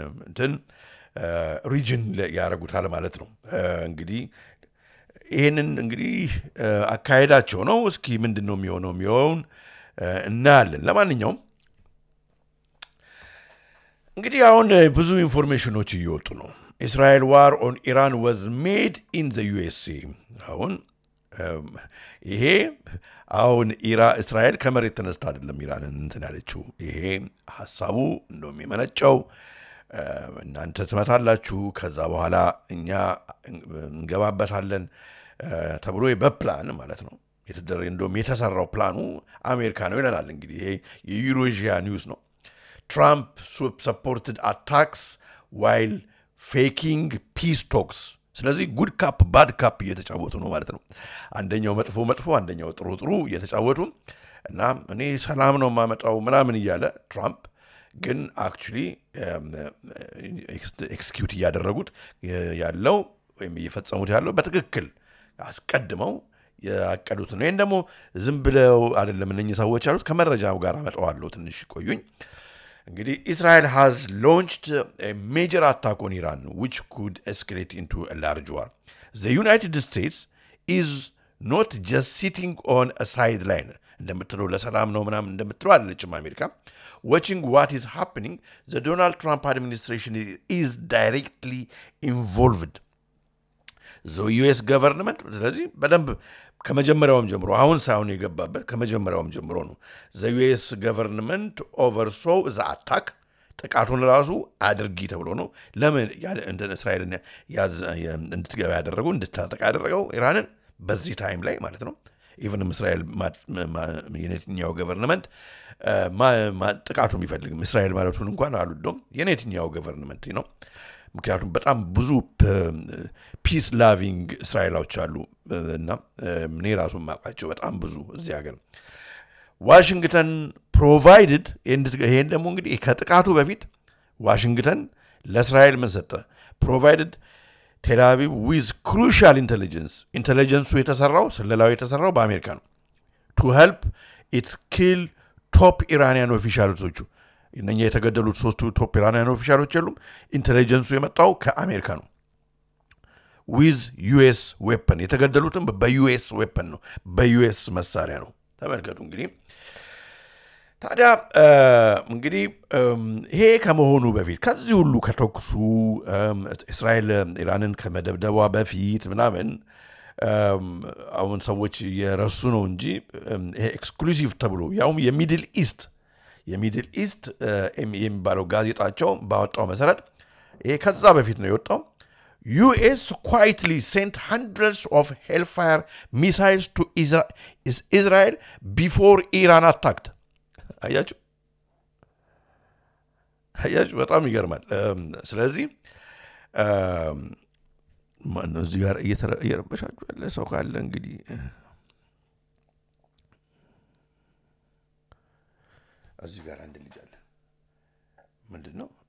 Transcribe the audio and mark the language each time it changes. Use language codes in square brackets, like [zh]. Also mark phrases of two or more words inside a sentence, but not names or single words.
[am] ሪጅን ያረጉታል ማለት ነው እንግዲህ ይሄንን እንግዲህ አካሄዳቸው ነው እስኪ ምንድነው የሚሆነው እናያለን ለማንኛውም እንግዲህ አሁን ብዙ ኢንፎርሜሽኖች እየወጡ ነው [en] Israel war on Iran was made in the USA [am] አሁን ይሄ አሁን እስራኤል ከመሬት ተነስታ አይደለም ኢራንን ያለችው ይሄ ሐሳቡ እንደውም የመነጨው እናንተ ትመታላችሁ ከዛ በኋላ እኛ እንገባበታለን ተብሎ በፕላን ማለት ነው እንደውም የተሰራው ፕላኑ አሜሪካ ነው ይላል እንግዲህ ይሄ የዩሮኤዥያ ኒውስ ነው [en] Trump supported attacks while faking peace talks [am] ስለዚህ [en] good cop bad cop [am] እየተጫወቱ ነው ማለት ነው አንደኛው መጥፎ አንደኛው ጥሩ እየተጫወቱ እና እኔ ሰላም ነው ማመጣው ምናምን እያለ ትራምፕ ግን አክቹሊ ኤክስኪዩት ያደረጉት ያለው ወይም እየፈጸሙት ያለው በትክክል አስቀድመው ያቀዱት ነው ይሄን ደግሞ ዝም ብለው አይደለም እነኚህ ሰዎች ያሉት ከመረጃው ጋር አመጣዋለሁ ትንሽ ቆዩኝ እንግዲህ [en] Israel has launched a major attack on Iran which could escalate into a large war. The United States is not just sitting on a sideline [am] እንደምትለው ለሰላም ነው ምናምን እንደምትለው አይደለችም አሜሪካ [en] watching what is happening the Donald Trump administration is directly involved the US government [am] ስለዚህ በደንብ ከመጀመሪያውም ጀምሮ አሁን ሳይሆን የገባበት ከመጀመሪያውም ጀምሮ ነው [en] the US government oversaw the attack [am] ጥቃቱን ራሱ አድርጊ ተብሎ ነው ለምን እንደ እስራኤልን እንድትገባ ያደረጉ እንድታጠቃ ያደረገው ኢራንን በዚህ ታይም ላይ ማለት ነው even እስራኤል የኔትኛው ገቨርንመንት ጥቃቱ የሚፈልግ እስራኤል ማለቱን እንኳን አሉዶም የኔትኛው ገቨርንመንት ነው ምክንያቱም በጣም ብዙ [en] peace loving [am] እስራኤላዎች አሉ እና እኔ ራሱ ማቃቸው በጣም ብዙ እዚህ ሀገር ዋሽንግተን ፕሮቫይድድ ይሄን ደግሞ እንግዲህ ከጥቃቱ በፊት ዋሽንግተን ለእስራኤል ምን ሰጠ [en] provided Tel Aviv with crucial intelligence [am] የተሰራው ስለላው የተሰራው በአሜሪካ [en] ነው to help it kill top Iranian officials [am] እነኛ የተገደሉት ሶስቱ [en] top Iranian [am] ኦፊሻሎች የሉም ኢንተለጀንሱ የመጣው ከአሜሪካ ነው [en] with US weapon [am] የተገደሉትም በUS weapon ነው በUS መሳሪያ ነው ተመልከቱ እንግዲህ ታዲያ እንግዲህ ይሄ ከመሆኑ በፊት ከዚህ ሁሉ ከተኩሱ እስራኤል ኢራንን ከመደብደቧ በፊት ምናምን አሁን ሰዎች የረሱ ነው እንጂ ኤክስክሉሲቭ ተብሎ ያውም የሚድል ኢስት የሚባለው ጋዜጣቸው ባወጣው መሰረት ይሄ ከዛ በፊት ነው የወጣው [en] US quietly sent hundreds of Hellfire missiles to Israel before Iran attacked [am] አያችሁ በጣም ይገርማል ስለዚህ ማን እዚህ ጋር እየረበሻችሁ ያለ ሰው ካለ እንግዲህ እዚህ ጋር አንድ ልጅ አለ ምንድነው